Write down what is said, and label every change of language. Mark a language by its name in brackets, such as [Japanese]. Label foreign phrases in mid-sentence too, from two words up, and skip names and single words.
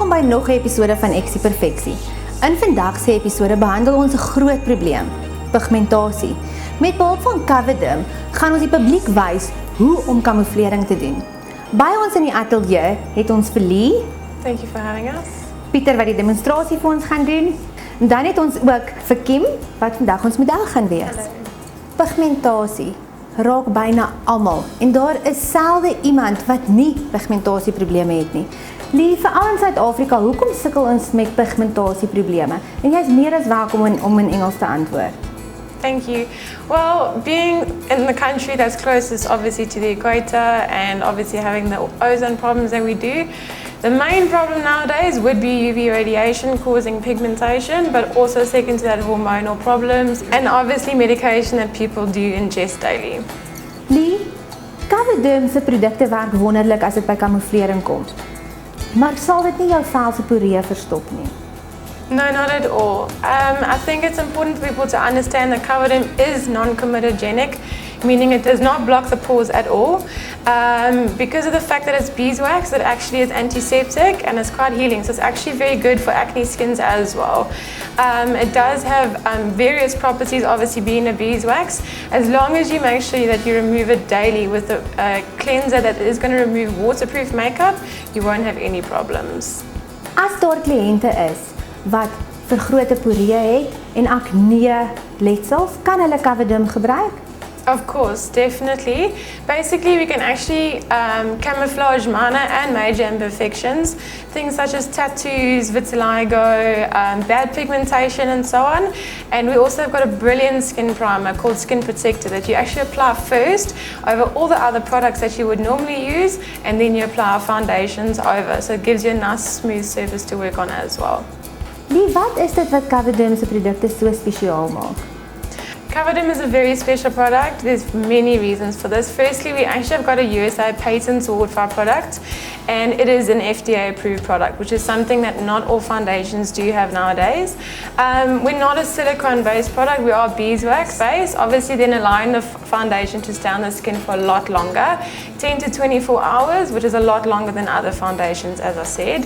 [Afrikaans] nog 'n episode van Eksieperfeksie. In vandag se episode behandel ons 'n groot probleem, pigmentasie. Met behulp van Coverdim gaan ons die publiek wys hoe om kamouflering te doen. By ons in die ateljee het ons vir Lee, [English] Thank you for having us. [Afrikaans] Pieter wat die demonstrasie vir ons gaan doen, en dan het ons ook vir Kim wat vandag ons model gaan wees. Hallo. Pigmentasie raak byna almal en daar is selde iemand wat nie pigmentasieprobleme het nie. Lee, veral in Suid-Afrika, hoekom sukkel ons met pigmentasieprobleme? En jy is meer as welkom om in Engels te antwoord. [English] Thank you. Well, being in the country that's closest obviously to the equator and obviously having the ozone problems that we do, the main problem nowadays would be UV radiation causing pigmentation, but also second to that hormonal problems and obviously medication that people do ingest daily. [Afrikaans] Lee, Coverdim se produkte werk wonderlik as dit by kamouflering kom. Maar sal dit nie jou vel se poree verstop nie? [English] No, not at all. I think it's important for people to understand that Coverdim is non-comedogenic, meaning it does not block the pores at all. Because of the fact that it's beeswax, it actually is antiseptic and it's quite healing. So it's actually very good for acne skins as well. It does have various properties, obviously being a beeswax. As long as you make sure that you remove it daily with a cleanser that is going to remove waterproof makeup, you won't have any problems. [Afrikaans] As daar kliënte is wat vergrote poree het en acne letsels, kan hulle Coverdim gebruik? [English] Of course, definitely. Basically, we can actually camouflage minor and major imperfections, things such as tattoos, vitiligo, bad pigmentation and so on. And we also have got a brilliant skin primer called Skin Protector that you actually apply first over all the other products that you would normally use, and then you apply our foundations over. So it gives you a nice smooth surface to work on as well. [Afrikaans] Lee, wat is dit wat Coverdim se produkte so spesiaal maak? [English] Coverdim is a very special product. There's many reasons for this. Firstly, we actually have got a USA patent award for our product, and it is an FDA approved product, which is something that not all foundations do have nowadays. We're not a silicone based product, we are beeswax based, obviously then allowing the foundation to stay on the skin for a lot longer, 10 to 24 hours, which is a lot longer than other foundations, as I said.